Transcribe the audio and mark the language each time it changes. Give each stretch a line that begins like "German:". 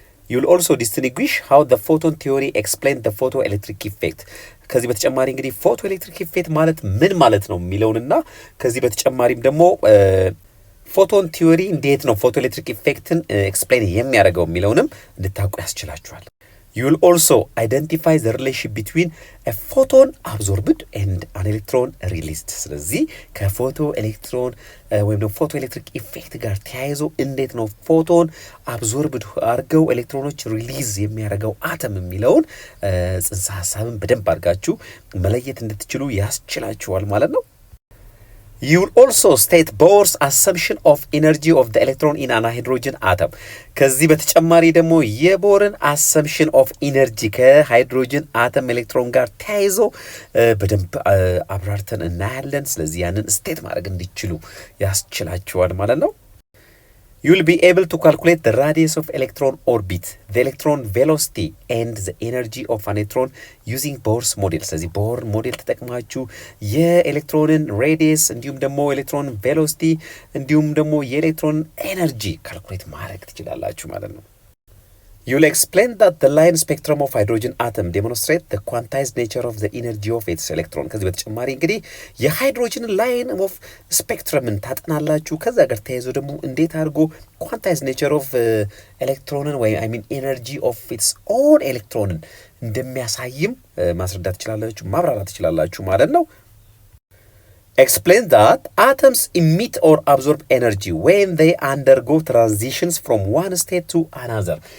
English: You'll also distinguish how the photon theory explains the photoelectric effect።
Amharic: ከዚህ በተጨማሪ እንግዲህ ፎቶ ኤሌክትሪክ ኢፌክት ማለት ምን ማለት ነው የሚለውንና ከዚህ በተጨማሪም ደግሞ ፎቶን ቲዮሪ እንዴት ነው ፎቶ ኤሌክትሪክ ኢፌክትን ኤክስፕሌን የሚያደርገው የሚለውንም እንድታውቁ ያስችላችኋል።
English: You will also identify the relationship between a photon absorbed and an electron released.
Amharic: ስለዚህ ከፎቶ ኤሌክትሮን ወይም ደግሞ ፎቶ ኤሌክትሪክ ኢፌክት ጋር ተያይዞ እንዴት ነው ፎቶን አብዞርብድ አድርገው ኤሌክትሮኖች ሪሊዝ የሚያደርገው አተም የሚለውን ጽንሰ ሐሳብን በደንብ አድርጋችሁ መለየት እንድትችሉ ያስችላችኋል ማለት ነው።
English: You will also state Bohr's assumption of energy of the electron in an hydrogen atom.
Amharic: ከዚህ በተጨማሪ ደግሞ የቦርን
English: assumption of energy
Amharic: ከሃይድሮጅን አተም ኤሌክትሮን ጋር ተያይዞ በደንብ አብራርተን እናያለን። ስለዚህ ያንን ስቴት ማድረግ እንዲችሉ ያስችላችኋል ማለት ነው።
English: You will be able to calculate the radius of electron orbit, the electron velocity and the energy of an electron using Bohr's model.
Amharic: ስለዚህ ቦር ሞዴል ተጠቅማችሁ የኤሌክትሮንን ሬዲየስ እንዲሁም ደግሞ ኤሌክትሮን ቬሎሲቲ እንዲሁም ደግሞ የኤሌክትሮን ኤነርጂ ካልኩሌት ማድረግ ትችላላችሁ ማለት ነው።
English: You will explain that the line spectrum of hydrogen atom demonstrate the quantized nature of the energy of its electron.
Amharic: ከዚህ በተጨማሪ እንግዲህ የሃይድሮጅን ላይን ኦፍ ስፔክትረምን ታጠናላችሁ። ከዛ ጋር ተያይዞ ደግሞ እንዴት አድርጎ
English: quantized nature of
Amharic: ኤሌክትሮንን ወይ ኤነርጂ ኦፍ ኢትስ ኦን ኤሌክትሮንን እንደሚያሳይም ማስረዳት ትችላላችሁ፣ ማብራራት ትችላላችሁ ማለት ነው።
English: Explain that atoms emit or absorb energy when they undergo transitions from one state to another.